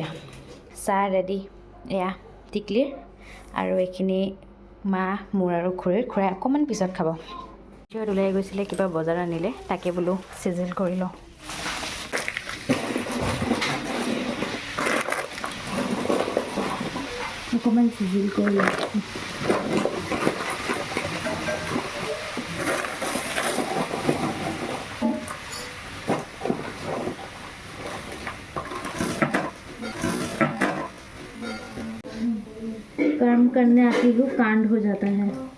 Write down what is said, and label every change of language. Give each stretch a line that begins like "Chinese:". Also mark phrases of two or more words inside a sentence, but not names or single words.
Assamese: চাহ ৰেডি, এয়া টিকলিৰ, আৰু এইখিনি মা, মোৰ আৰু খুৰাই অকণমান পিছত খাব। সিহঁত ওলাই গৈছিলে, কিবা বজাৰ আনিলে, তাকে বোলো চিজিল কৰি লওঁ। অকণমান চিজিল কৰি লওঁ।
Hindi: काम करने आती हूँ, कांड हो जाता है।